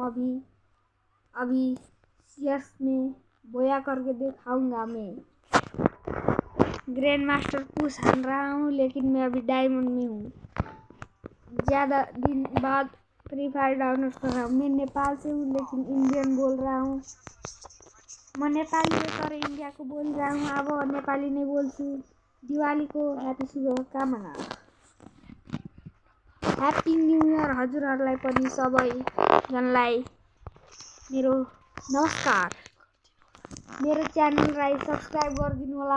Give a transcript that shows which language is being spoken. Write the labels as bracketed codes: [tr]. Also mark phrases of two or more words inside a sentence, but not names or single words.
[hi] अभी सीएस में बोया करके दिखाऊंगा। मैं [en] grand master [hi] पुश हान रहा हूँ, लेकिन मैं अभी डायमंड में हूँ। ज़्यादा दिन बाद फ्री फायर डाउनलोड कर रहा हूँ। मैं नेपाल से हूँ, लेकिन इंडियन बोल रहा हूँ। [ne] मैं नेपाली हो तर इन्डियाको बोलिरहँ हूँ। अब नेपाली नै बोल्छु। दिवालीको ह्यापी शुभकामना। [en] happy new year [ne] हजुरहरूलाई पनि सबैजनालाई मेरो नमस्कार। मेरो च्यानललाई सब्सक्राइब गरिदिनु होला।